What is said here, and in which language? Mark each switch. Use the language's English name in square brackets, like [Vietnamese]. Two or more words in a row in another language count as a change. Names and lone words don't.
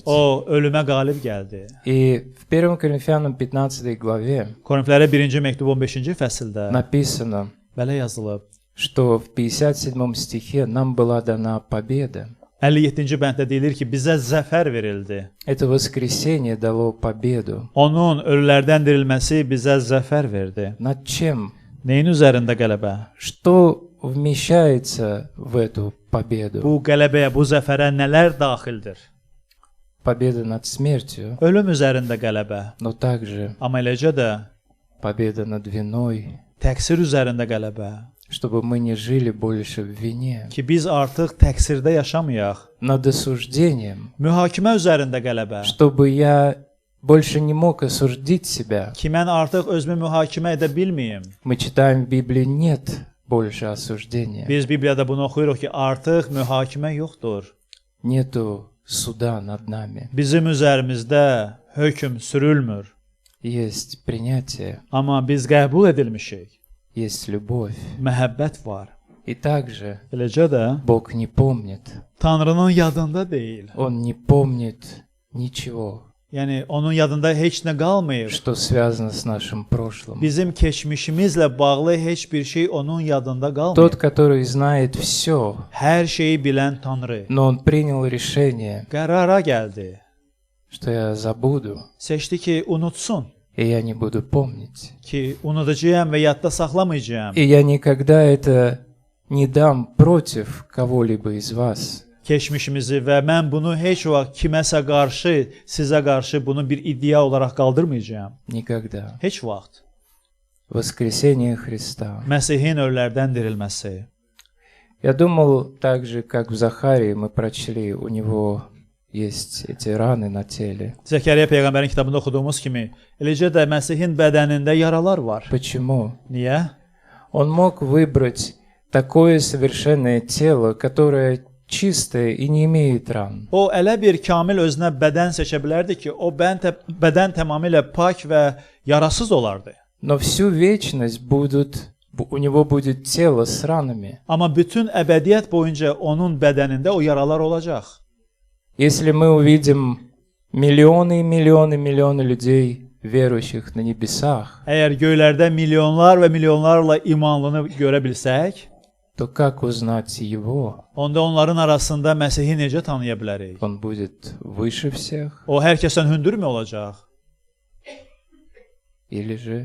[Azerbaijani] O ölümə qalib gəldi. [Russian] И в 1 Коринфянам 15 главе [Azerbaijani] Korinflərə 1-ci məktub 15-ci fəsildə [Russian] написано, [Azerbaijani] belə yazılıb. [Russian] что в 57 стихе нам была дана победа. [Azerbaijani] 57-ci bənddə deyilir ki, bizə zəfər verildi. [Russian] Это воскресение дало победу. [Azerbaijani] Onun ölülərdən dirilməsi bizə zəfər verdi. [Russian] Над чем? [Azerbaijani] Neyin üzərində qələbə? [Russian] Что вмещается в эту победу? [Azerbaijani] Bu qələbəyə, bu zəfərə nələr daxildir? [Russian] Победа над смертью, [Azerbaijani] Ölüm üzərində qələbə, [Russian] но также [Azerbaijani] amma eləcə də [Russian] победа над виной, [Azerbaijani] təqsir üzərində qələbə. [Russian] чтобы мы не жили больше в вине. [Azerbaijani] Ki biz artıq təqsirdə yaşamayaq. [Russian] Над осуждением, [Azerbaijani] Mühakimə üzərində qələbə. [Russian] чтобы я больше не мог осудить себя. [Azerbaijani] Ki mən artıq özümü mühakimə edə bilməyim. [Russian] Мы читаем в Библии, нет больше осуждения. [Azerbaijani] Biz Bibliyada bunu oxuyuruq ki, artıq mühakimə yoxdur. [Russian] Нету суда над нами. [Azerbaijani] Bizim üzərimizdə hökm sürülmür. [Russian] Есть принятие, [Azerbaijani] Amma biz qəbul edilmişik. [Russian] есть любовь. [Azerbaijani] Məhəbbət var. [Russian] И также [Azerbaijani] Eləcə də [Russian] Бог не помнит. [Azerbaijani] Tanrının yadında deyil. [Russian] Он не помнит ничего, [Azerbaijani] Yəni onun yadında heç nə qalmayıb. [Russian] что связано с нашим прошлым. [Azerbaijani] Bizim keçmişimizlə bağlı heç bir şey onun yadında [Russian] Тот, [Azerbaijani] qalmayıb. [Russian] который знает все, [Azerbaijani] Hər şeyi bilən Tanrı [Russian] но он принял решение, [Azerbaijani] qərara gəldi. [Russian] что я забуду, [Azerbaijani] Seçdi ki, unutsun. [Russian] и я не буду помнить. [Azerbaijani] Ki unudacağam və yadda saxlamayacağam. [Russian] И я никогда это не дам против кого-либо из вас. [Azerbaijani] Keçmişimizi və mən bunu heç vaxt kiməsə qarşı, sizə qarşı bunu bir iddia olaraq qaldırmayacağam. [Russian] Никогда. [Azerbaijani] Heç vaxt. [Russian] Воскресение Христа. [Azerbaijani] Məsihin ölülərdən dirilməsi. [Russian] Я думал так же, как в Захарии мы прочли, у него есть эти раны на теле. [Azerbaijani] Zəkəriyyə peyğəmbərin kitabında oxuduğumuz kimi, eləcə də Məsihin bədənində yaralar var. [Russian] Почему? [Azerbaijani] Niyə? [Russian] Он мог выбрать такое совершенное тело, которое чистое и не имеет ран. [Azerbaijani] O elə bir kamil özünə bədən seçə bilərdi ki, o bədən tamamilə pak və yarasız olardı. [Russian] Но всю вечность у него будет тело с ранами. [Azerbaijani] Amma bütün əbədiyyət boyunca onun bədənində o yaralar olacaq. [Russian] Если мы увидим миллионы и миллионы, миллионы людей, верующих на небесах, [Azerbaijani] Əgər göylərdə milyonlar və milyonlarla imanlını görə bilsək, [Russian] то как узнать его? [Azerbaijani] onda onların arasında Məsihi necə tanıya bilərik? [Russian] Он будет выше всех? [Azerbaijani] O hər kəsdən hündürmü olacaq? [Russian] Или же